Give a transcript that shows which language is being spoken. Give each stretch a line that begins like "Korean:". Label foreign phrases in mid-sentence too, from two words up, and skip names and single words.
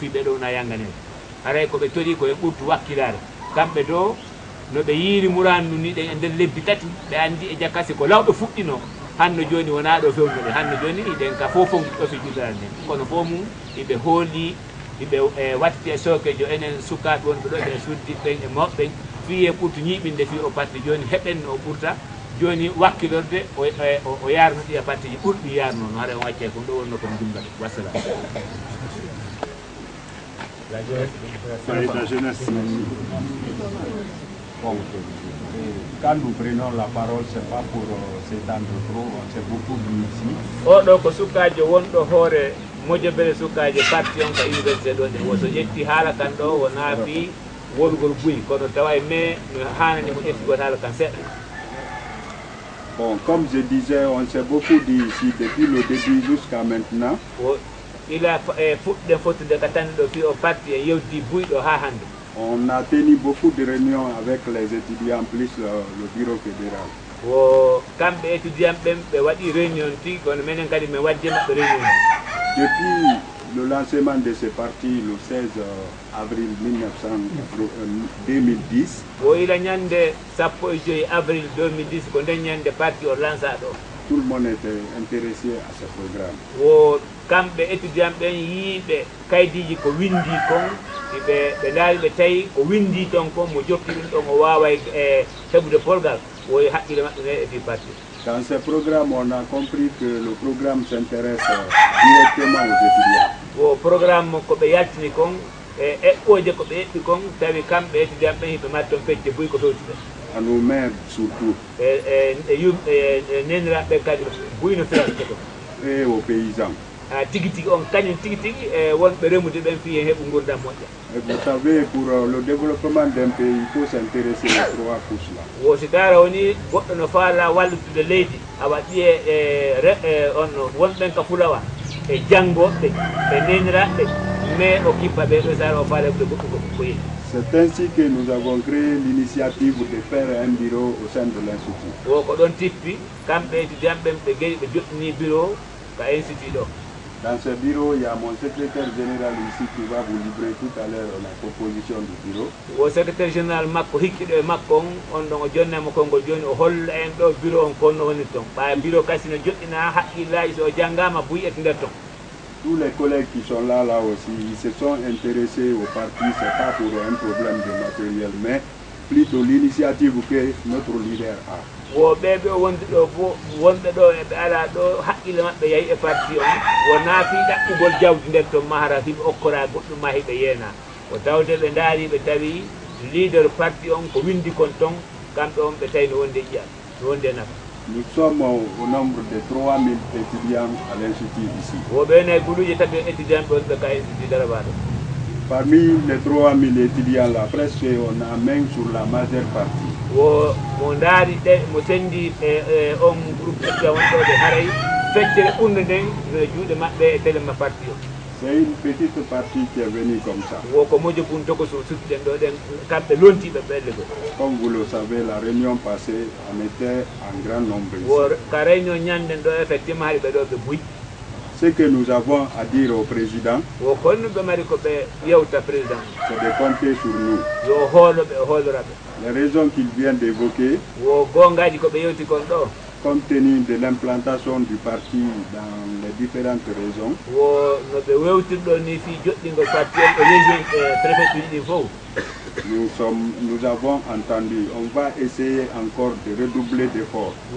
Fula: fiɓe ɗo wona yanganede haray koɓe tori koye ɓurtu wakkilare kamɓe to no ɓe yiiri murandu ni ɗen e nder lebbi tati ɓe andi e jakkasi ko lawɗo fuɗɗino hanno joni wona ɗo fewnude hanno joni ɗen ka fof ɗo fi juɗal nden kono fof mum iɓe hooli iɓe watti e sokejo enen sukaɓe wonɓe ɗo ɓe suddiɓen e mawɓen fiye ɓurtu ñiɓinde fi o parti joni heɓen no ɓurta joni wakkilorde o yarno ɗi e parti ji ɓurɗi yarno no haɗa on wacce ko ɗo wonno kom jumbata wassalam.
French: La jeunesse. Bon, quand nous prenons la parole, ce n'est pas pour s'étendre trop, on s'est beaucoup vu ici.
Fula: Oɗo ko sukajo wonɗo hoore mojobere sukaje parti on ka université ɗo ɗe woso ƴetti haala kan ɗo wo naafi wolgol buyi kono tawa e mais no hanani mo ƴettigol haala kan seɗɗa.
French: Bon, comme je disais, on s'est beaucoup dit ici depuis le début jusqu'à maintenant.
Fula: Ila fuɗɗen fottude ka tan ɗo fi o parti e yewti buyɗo ha hande.
French: On a tenu beaucoup de réunions avec les étudiants, plus le bureau fédéral.
Fula: Wo kamɓe étudiant ɓen ɓe waɗi réunion tigi kono minen kadi min wadde maɓɓe réunion.
French: Depuis le lancement de ce parti le 16 avril 2010.
Fula: Wo ila ñande 15 avril 2010 ko nden ñande parti o lança ɗo.
French: Tout le monde était intéressé à ce programme.
Fula: Wo kamɓe étudiant ɓen yiiɓe kaydiji ko windi kon ɓe ndaari ɓe tawi ko windi ton kon mo jokki ɗum ɗon o wawa e heɓude polgal woyi haqqille maɓɓe ne e fi parti.
French: Dans ce programme, on a compris que le programme s'intéresse directement aux étudiants.
Fula: Wo programme ko ɓe yaltini kon e eɓɓoje ko ɓe eɓɓi kon tawi kamɓe étudiant ɓen hiɓe mbaɗi toon pecce buy ko fewti ɓen.
French: À nos maires surtout.
Fula: Neniraɓe kadi buy no fewtite ɗon.
French: Et aux paysans.
Fula: Tigi tigi on kañum tigi tigi e wonɓe remude ɓen fi hen heɓu gurdam moƴƴa.
French: Vous savez, pour le développement d'un pays, il faut s'intéresser aux trois couches là.
Fula: Wo si tara woni goɗɗo no faala wallutude leydi a waɗi on wonɓen ka fulawa e janggoɓe e neniraɓe mais o kippa ɓe ɗo sara o faala ɓe goɗɗo ko yeehi.
French: C'est ainsi que nous avons créé l'initiative de faire un bureau au sein de l'institut.
Fula: Wo ko ɗon tippi kamɓe étudiant ɓen ɓe geeɗi ɓe joɗɗini bureau ka institut ɗo.
French: Dans ce bureau, il y a mon secrétaire général ici qui va vous livrer tout à l'heure la composition du bureau. Au secrétaire général
Fula: makko hikkiɗo e makko on ɗon o jonnama konngol joni o holla en ɗo bureau on konno woni ton ɓa bureau kasi no joɗɗina haqqillaji so janggama buyi et nder ton.
French: Tous les collègues qui sont là aussi, ils se sont intéressés au parti, c'est pas pour un problème de matériel, mais plutôt l'initiative que notre leader a.
Fula: Wo ɓeɓe wonde ɗo fof wonɓe ɗo eɓe ala ɗo haqqille maɓɓe yahi e parti on wo naafi ɗaɓɓugol jawdi nder ton mahara hiɓe okkora goɗɗum ma hiɓe yeena o tawde ɓe ndaari ɓe tawi leader parti on ko windi kon ton kamɓe on ɓe tawi no wonde ƴiƴal no wonde nafa.
French: Nous sommes au nombre de 3000 étudiants à l'institut ici.
Fula: Wo ɓene guluuje tati étudiant ɓe wonɓe ka institut Daraba ɗo.
French: Parmi les 3000 étudiants là, presque on a main sur la majeure partie.
Fula: Wo mo ndaari ɗe mo sendi on
French: groupe étudiant
Fula: wonɗo ɓe haray feccere ɓurde nden no juuɗe maɓɓe e téléma parti o.
French: C'est une petite partie qui est venue comme ça.
Fula: Wo ko mojo bun togo so suttiɗen ɗo ɗen kamɓe lontiɓe ɓelle ɗo.
French: Comme vous le savez, la réunion passée, on était en grand nombre ici.
Fula: Wo ka réunion ñanden ɗo effectivement haɗi ɓe ɗo ɓe buy.
French: Ce que nous avons à dire au président, c'est de compter sur nous. Les raisons qu'il vient d'évoquer, compte tenu de l'implantation du parti dans les différentes régions, nous avons entendu, on va essayer encore de redoubler d'efforts.